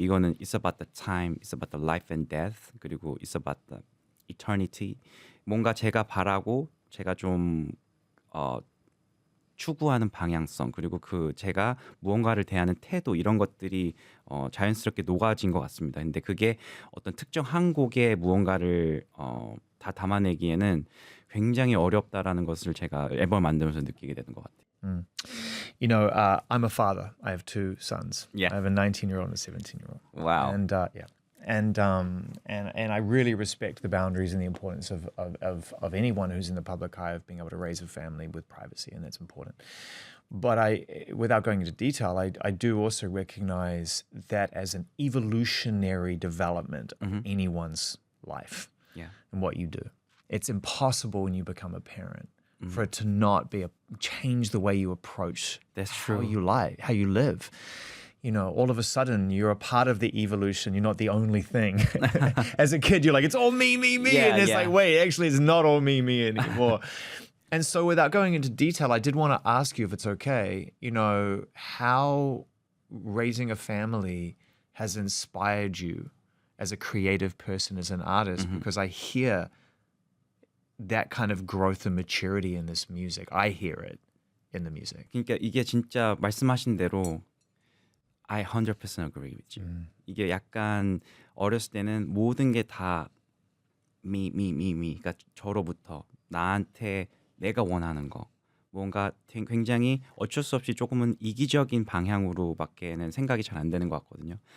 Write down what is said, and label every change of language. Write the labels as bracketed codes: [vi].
[ko] 이거는 [en] It's about the time, It's about the life and death [ko] 그리고 [en] It's about the eternity [ko] 뭔가 제가 바라고 제가 좀 추구하는 방향성 그리고 그 제가 무언가를 대하는 태도 이런 것들이 자연스럽게 녹아진 것 같습니다. 근데 그게 어떤 특정 한 곡의 무언가를 다 담아내기에는 굉장히 어렵다라는 것을 제가 앨범 만들면서 느끼게 되는 것 같아요. [en] You know, I'm a father. I have two sons. Yeah. I have a 19-year-old and a 17-year-old. Wow. And yeah. And I really respect the boundaries and the importance of anyone who's in the public eye of being able to raise a family with privacy, and that's important. But without going into detail, I do also recognize that as an evolutionary development of anyone's life Yeah. and what you do. It's impossible when you become a parent for it to not change the way you approach That's how true. how you live. You know, all of a sudden you're a part of the evolution. You're not the only thing. As a kid, you're like, it's all me. Yeah, and it's yeah. like, wait, actually, it's not all me anymore. And so without going into detail, I did want to ask you if it's okay, you know, how raising a family has inspired you as a creative person, as an artist, because I hear that kind of growth and maturity in this music. I hear it in the music. [ko] 그러니까 이게 진짜 말씀하신 대로 [en] I 100% agree with you. [ko] 이게 약간 어렸을 때는 모든 게 다 me. 그러니까 저로부터 나한테 내가 원하는 거. 뭔가 굉장히 어쩔 수 없이 조금은 이기적인 방향으로밖에는 생각이 잘 안 되는 것 같거든요.